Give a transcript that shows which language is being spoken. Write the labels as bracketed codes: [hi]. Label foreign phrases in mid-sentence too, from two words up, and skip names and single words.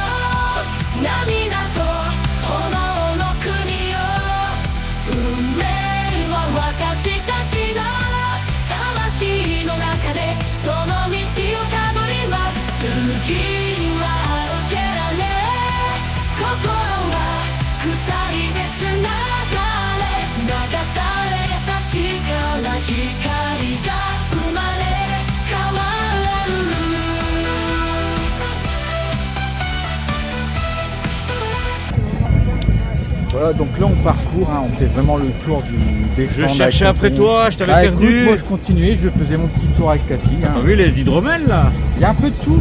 [ja] 涙と炎の国よ運命は私たちの魂の中でその道をたどります次は受けられ心は鎖でつながれ流された力光が生まれ変わる [fr] Voilà, donc là on parcourt, hein, on fait vraiment le tour des stands. Je cherchais après toi, je t'avais perdu. Écoute, moi je continuais, je faisais mon petit tour avec Cathy. Hein. T'as vu les hydromels là? Il y a un peu de tout,